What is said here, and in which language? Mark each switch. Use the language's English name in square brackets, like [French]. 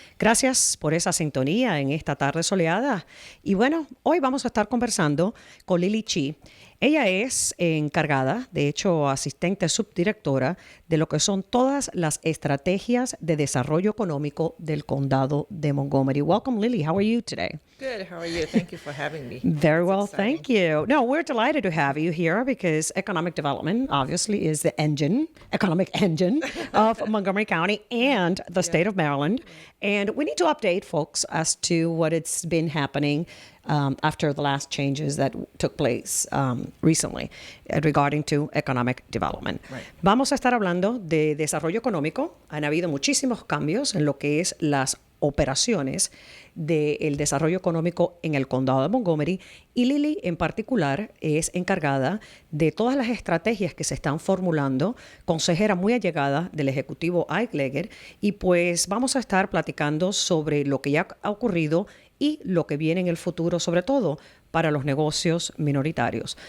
[Spanish] Gracias por esa sintonía en esta tarde soleada. Y bueno, hoy vamos a estar conversando con Lily Chi. Ella es encargada, de hecho, asistente subdirectora de lo que son todas las estrategias de desarrollo económico del condado de Montgomery. [English] Welcome, Lily. How are you today? Good. How are you? Thank you for having me. Very That's well, exciting. thank you. No, we're delighted to have you here because economic development obviously is the economic engine of Montgomery County and the state of Maryland. And we need to update folks as to what it's been happening after the last changes that took place recently regarding to economic development. Right. [Spanish] Vamos a estar hablando de desarrollo económico. Han habido muchísimos cambios en lo que es las operaciones del desarrollo económico en el condado de Montgomery, y Lily en particular es encargada de todas las estrategias que se están formulando, consejera muy allegada del ejecutivo Ike Leggett, y pues vamos a estar platicando sobre lo que ya ha ocurrido y lo que viene en el futuro, sobre todo para los negocios minoritarios.